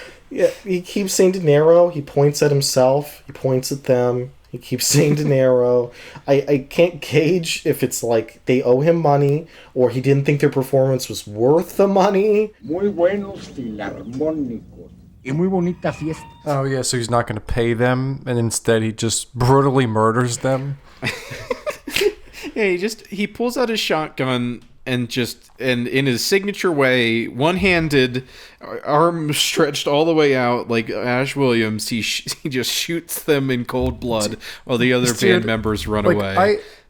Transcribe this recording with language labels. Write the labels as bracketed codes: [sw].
[en] Yeah, he keeps saying dinero. He points at himself. He points at them. He keeps saying dinero. I can't gauge if it's like they owe him money or he didn't think their performance was worth the money. [es] Muy buenos filarmónicos y muy bonita fiesta. [en] Oh yeah, so he's not going to pay them, and instead he just brutally murders them. Yeah, he pulls out his shotgun and in his signature way, one-handed, arm stretched all the way out like Ash Williams, he just shoots them in cold blood while the other band members run away.